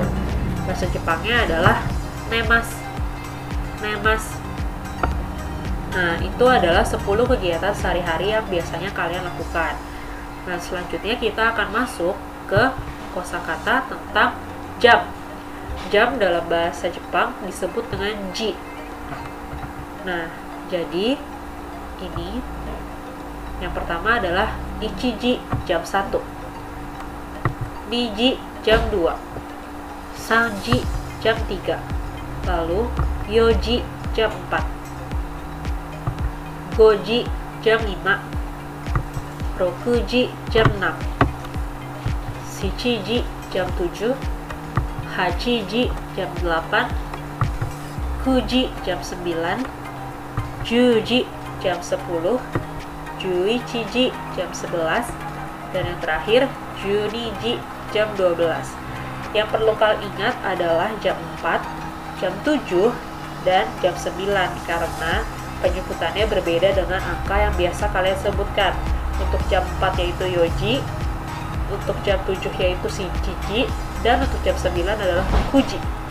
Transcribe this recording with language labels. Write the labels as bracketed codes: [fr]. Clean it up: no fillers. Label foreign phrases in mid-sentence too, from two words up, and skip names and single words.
[id] Bahasa Jepangnya adalah nemasu. Nah, itu adalah 10 kegiatan sehari-hari yang biasanya kalian lakukan. Nah, selanjutnya kita akan masuk ke kosakata tentang jam. Jam dalam bahasa Jepang disebut dengan ji. Nah, jadi ini yang pertama adalah ichiji jam 1, niji jam 2, sanji jam 3, lalu yoji jam 4, goji jam 5, rokuji jam 6, shichiji jam 7, hachiji jam 8, kuji jam 9, juji jam 10, juichiji jam 11, dan yang terakhir juniji jam 12. Yang perlu kalian ingat adalah jam 4, jam 7, dan jam 9 karena penyebutannya berbeda dengan angka yang biasa kalian sebutkan. Untuk jam 4 yaitu yoji, untuk jam 7 yaitu shichiji, dan untuk jam 9 adalah kuji.